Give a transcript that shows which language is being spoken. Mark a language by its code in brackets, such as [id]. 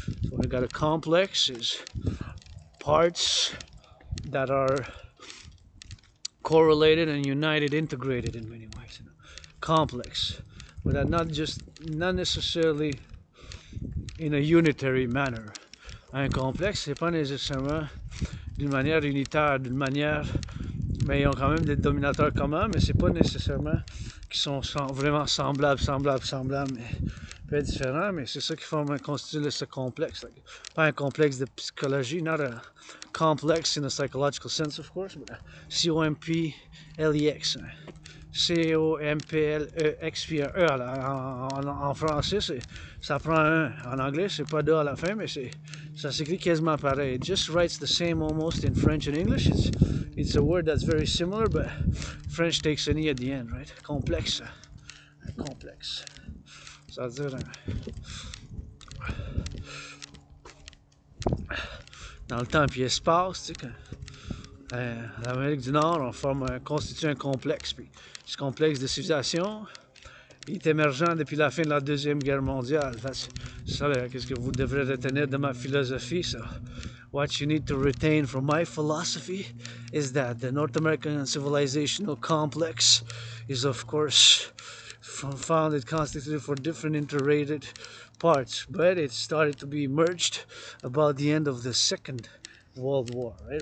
[en] So when you got a complex is parts that are correlated and united, integrated in many ways. You know? Complex, but that not necessarily in a unitary manner. [fr] Un complexe, c'est pas nécessairement d'une manière unitaire, d'une manière, mais ils ont quand même des dominateurs communs, mais c'est pas nécessairement qu'ils sont vraiment semblables, mais peut être différents, mais c'est ça qui constitue ce complexe. [en] Like, [fr] pas un complexe de psychologie, [en] not a complex in a psychological sense, of course, but C-O-M-P-L-E-X. [fr] C-O-M-P-L-E-X, puis un E en français, ça prend un. En anglais, c'est pas de à la fin, mais c'est Ça s'écrit quasiment pareil. [en] It just writes the same almost in French and English. It's a word that's very similar, but French takes an E at the end, right? [fr] Complexe. Complexe. Ça veut dire dans le temps puis espace, tu sais, l'Amérique du Nord, constitue un complexe. Puis ce complexe de civilisation, il est émergent depuis la fin de la Deuxième Guerre mondiale. Ça, qu'est-ce que vous devrez retenir de ma philosophie, ça? [en] What you need to retain from my philosophy is that the North American civilizational complex is, of course, founded, constituted for different interrelated parts, but it started to be merged about the end of the Second World War, right?